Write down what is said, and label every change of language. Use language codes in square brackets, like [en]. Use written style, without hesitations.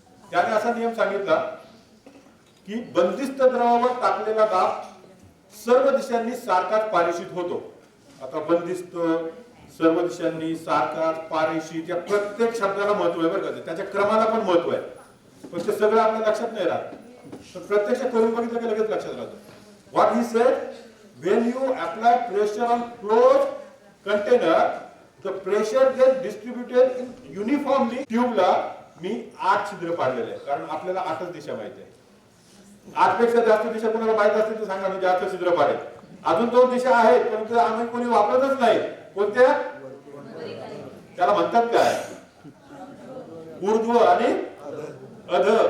[mr] त्याने असा नियम सांगितला की बंदिस्त द्रवावर टाकलेला दाब सर्व दिशांनी सारखाच पारेषित होतो. आता बंदिस्त, सर्व दिशांनी, सारखाच, पारेषित या प्रत्येक शब्दाला महत्व आहे बरं का. त्याच्या क्रमाला पण महत्व आहे. पण ते सगळं आपल्या लक्षात नाही राहत. तर प्रत्यक्ष करून बघितलं की लगेच लक्षात राहतं. [en] What he said, when you apply pressure on closed container, the pressure gets distributed in uniformly. [mr] ट्यूबला मी 8 छिद्र पाडलेले आहे, कारण आपल्याला 8च दिशा माहिती आहे. 8 पेक्षा जास्त दिशा कोणाला माहित असतील तर सांगा, मी जास्त छिद्र पाडेल. अजून 2 दिशा आहेत, परंतु आम्ही कोणी वापरतच नाही. कोणत्या? त्याला म्हणतात काय? ऊर्ध्व आणि अध.